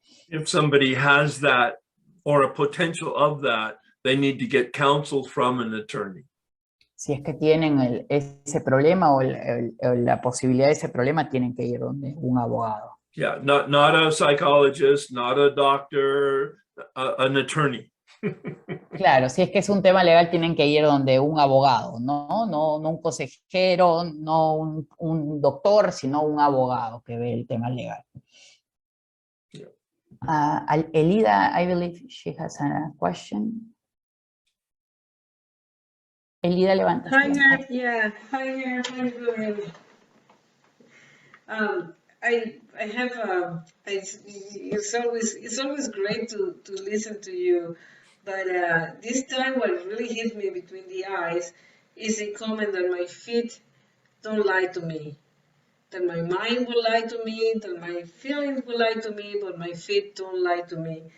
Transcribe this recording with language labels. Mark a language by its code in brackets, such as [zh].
[en] If somebody has that or a potential of that, they need to get counsel from an attorney. [es] Si es que tienen ese problema o la posibilidad de ese problema, tienen que ir donde un abogado. [en] Yeah, not a psychologist, not a doctor, an attorney. [es] Claro, si es que es un tema legal, tienen que ir donde un abogado, no un consejero, no un doctor, sino un abogado que ve el tema legal. [en] Elida, I believe she has a question. [es] Elida, levantaste [en] Hi, [es] la mano. [en] Herb. Yeah. Hi, Herb. How you doing? I have it's always great to listen to you, but this time what really hit me between the eyes is a comment that my feet don't lie to me, that my mind will lie to me, that my feelings will lie to me, but my feet don't lie to me.